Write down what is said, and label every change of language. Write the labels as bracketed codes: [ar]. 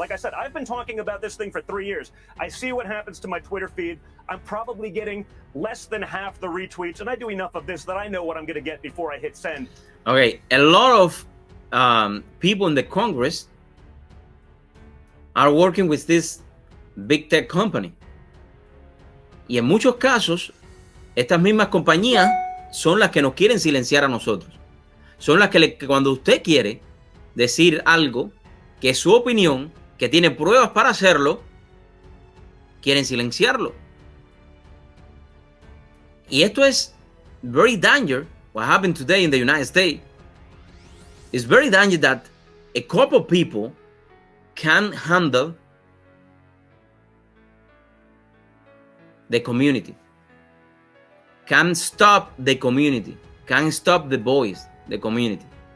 [en] Like I said, I've been talking about this thing for 3 years. I see what happens to my Twitter feed. I'm probably getting less than half the retweets, and I do enough of this that I know what I'm going to get before I hit send. Okay, a lot of people in the Congress are working with this big tech company. [es] Y en muchos casos, estas mismas compañías son las que nos quieren silenciar a nosotros. Son las que cuando usted quiere decir algo que es su opinión, que tiene pruebas para hacerlo, quieren silenciarlo. Y esto es [en] very dangerous. What happened today in the United States is very dangerous that a couple of people can handle the community, can stop the community, can stop the voice, the community.